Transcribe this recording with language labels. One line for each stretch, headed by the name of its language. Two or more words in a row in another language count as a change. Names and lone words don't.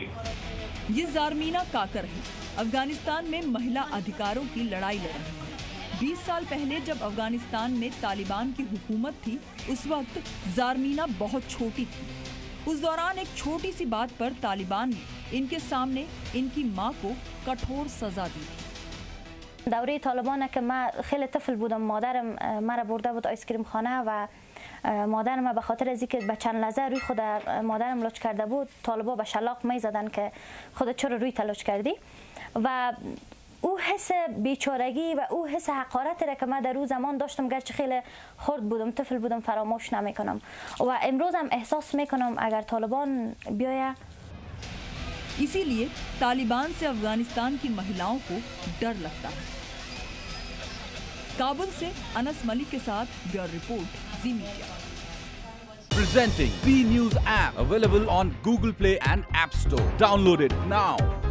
Hindi: ये ज़ारमीना काकर है, अफगानिस्तान में महिला अधिकारों की लड़ाई लड़ रही है। 20 साल पहले जब अफगानिस्तान में तालिबान की हुकूमत थी, उस वक्त ज़ारमीना बहुत छोटी थी। उस दौरान एक छोटी सी बात पर तालिबान ने इनके सामने इनकी माँ को कठोर सजा दी थी।
Persian: دوره طالبانه که من خیلی طفل بودم، مادرم مرا برده بود آیسکریم خانه و مادرم به خاطر از اینکه به چند لحظه روی خود مادرم لوچ کرده بود، طالبا به شلاق می زدن که خودت چرا روی تلوچ کردی، و او حس بیچارگی و او حس حقارتی را که من در روز زمان داشتم، گرچه خیلی خرد بودم، طفل بودم، فراموش نمی کنم و امروز هم احساس می کنم اگر طالبان بیاید.
Hindi: इसीलिए तालिबान से अफगानिस्तान की महिलाओं को डर लगता है। काबुल से अनस मलिक के साथ
English: bureau report,
Hindi: जी मीडिया।
English: Presenting B News app, available on Google Play and App Store. Download it now.